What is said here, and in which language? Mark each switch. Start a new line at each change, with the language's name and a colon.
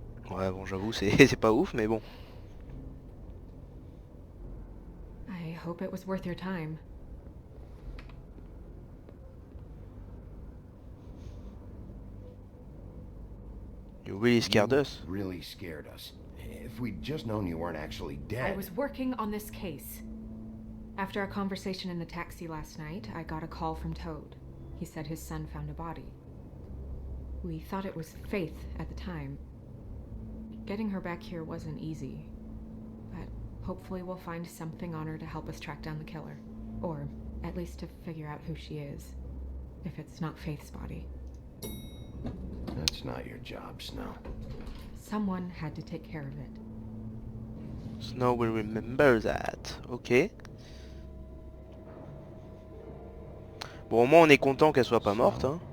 French: Ouais bon j'avoue c'est pas ouf mais bon.
English: I hope it was worth your time. You really scared You us. really scared us. If we'd just known you weren't actually dead. I was working on this case. After our conversation in the taxi last night, I got a call from Toad. He said his son found a body. We thought it was Faith at the time. Getting her back here wasn't easy, but hopefully we'll find something on her to help us track down the killer. Or at least to figure out who she is, if it's not Faith's body. That's not your job, Snow. Someone had to take care of it. Snow will remember that. Ok.
French: Bon au moins on est content qu'elle soit pas morte hein.